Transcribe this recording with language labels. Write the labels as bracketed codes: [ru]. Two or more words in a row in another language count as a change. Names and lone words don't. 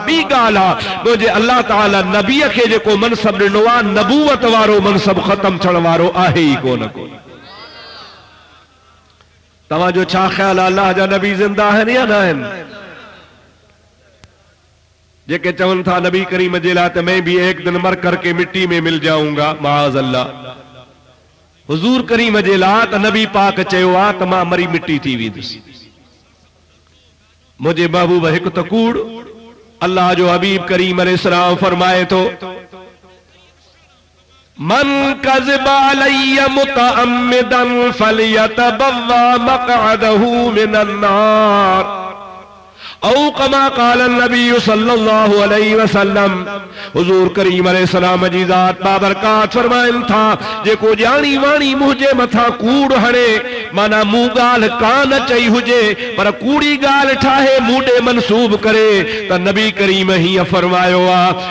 [sd] ॿी ॻाल्हि आहे मुंहिंजे अल्लाह ताला नबीअ खे जेको मनसब ॾिनो आहे, नबूवत वारो मनसब ख़तम थियण वारो आहे ई कोन। तवाजो छा ख्याल आहे, अल्लाह जा नबी जिंदा आहिनि या न आहिनि? जेके चवन था नबी करीम जे लाइ त [hi] मैं भी एक दिन मर करके मिट्टी में मिल जाऊंगा, [ar] معاذ الله. [sd] हुजूर करीम जे लाइ त नबी पाक चयो आहे त मां मरी मिट्टी थी वेंदुसि। مجھے محبوب هڪ ت ڪوڙ، الله جو حبيب ڪريم عليه السلام فرمائي تو [ar] من كذب عليّ متعمداً فليتبوأ مقعده من النار أو كما قال النبي صلى الله عليه وسلم. [sd] हुजूर करीम अलैहिस्सलाम जी ज़ात बाबरकात फरमाइन था जेको जानी वाणी मुझे मथा कूड़ हणे, माना मूं ॻाल्हि कान चई हुजे पर कूड़ी ॻाल्हि ठाहे मूंडे मनसूब करे, त नबी करीम हीअं फरमायो आहे।